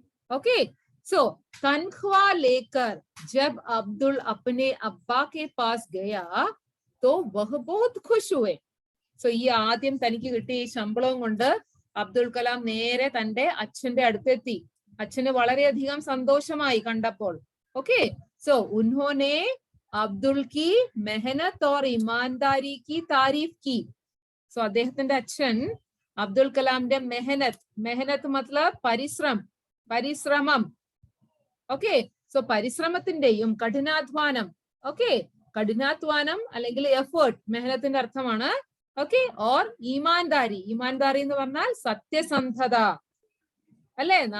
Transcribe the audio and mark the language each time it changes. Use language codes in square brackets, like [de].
[hi] Okay, so തൻഖ്വാ Laker ജബ് Abdul അപ്നെ അബ്ബാ K pass Gaya तो वह बहुत खुश हुए. [ml] സോ ഈ ആദ്യം തനിക്ക് കിട്ടിയ ഈ ശമ്പളവും കൊണ്ട് അബ്ദുൽ കലാം നേരെ തന്റെ അച്ഛന്റെ അടുത്തെത്തി. അച്ഛന് വളരെയധികം സന്തോഷമായി കണ്ടപ്പോൾ. [hi] ഓക്കെ, സോ ഉൻഹോനെ അബ്ദുൾ की मेहनत और ईमानदारी की तारीफ की. [ml] സോ അദ്ദേഹത്തിന്റെ അച്ഛൻ അബ്ദുൽ കലാമിന്റെ മെഹനത്ത് മത്ലബ് പരിശ്രമം. ഓക്കെ, സോ പരിശ്രമത്തിന്റെയും കഠിനാധ്വാനം, ഓക്കെ, കഠിനാധ്വാനം അല്ലെങ്കിൽ എഫേർട്ട് മെഹനത്തിന്റെ അർത്ഥമാണ്. ഓക്കെ, ഓർ ഈമാൻദാരി എന്ന് പറഞ്ഞാൽ സത്യസന്ധത അല്ലെ.